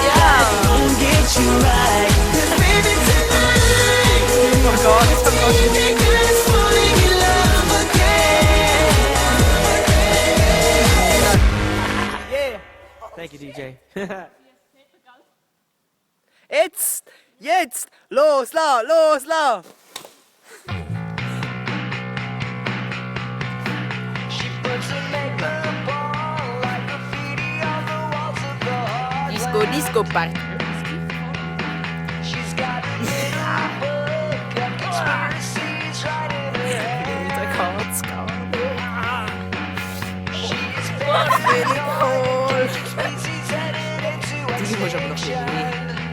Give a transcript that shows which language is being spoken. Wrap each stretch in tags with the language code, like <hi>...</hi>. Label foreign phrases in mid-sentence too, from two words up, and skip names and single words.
<en>Life won't get you right. 'Cause baby tonight, they got us falling in love again. Yeah. Thank you,</en> <de>DJ. Jetzt, los, la.</de> <en>Disco party.</en> <de>Die muss aber noch sehen.</de>